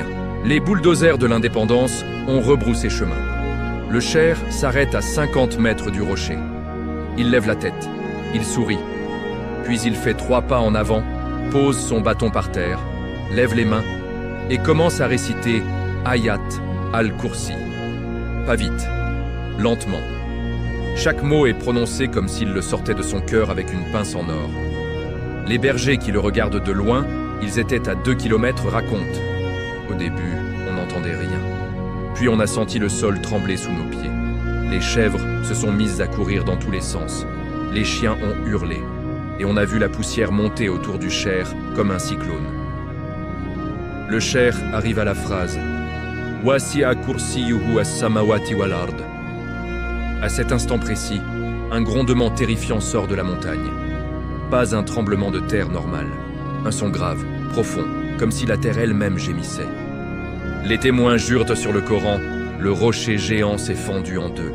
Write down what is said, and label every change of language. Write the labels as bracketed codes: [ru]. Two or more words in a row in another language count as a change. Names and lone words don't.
[fr] Les bulldozers de l'indépendance ont rebroussé chemin. Le Cher s'arrête à 50 mètres du rocher. Il lève la tête, il sourit. Puis il fait 3 pas en avant, pose son bâton par terre, lève les mains et commence à réciter Ayat al-Kursi. Pas vite, lentement. Chaque mot est prononcé comme s'il le sortait de son cœur avec une pince en or. Les bergers qui le regardent de loin, ils étaient à 2 km, racontent. Au début, on n'entendait rien. Puis on a senti le sol trembler sous nos pieds. Les chèvres se sont mises à courir dans tous les sens. Les chiens ont hurlé. Et on a vu la poussière monter autour du Cher comme un cyclone. Le Cher arrive à la phrase « [ar] وسع كرسيه السماوات والأرض ». [fr] À cet instant précis, un grondement terrifiant sort de la montagne. Pas un tremblement de terre normal. Un son grave, profond, comme si la terre elle-même gémissait. Les témoins jurent sur le Coran, le rocher géant s'est fendu en 2.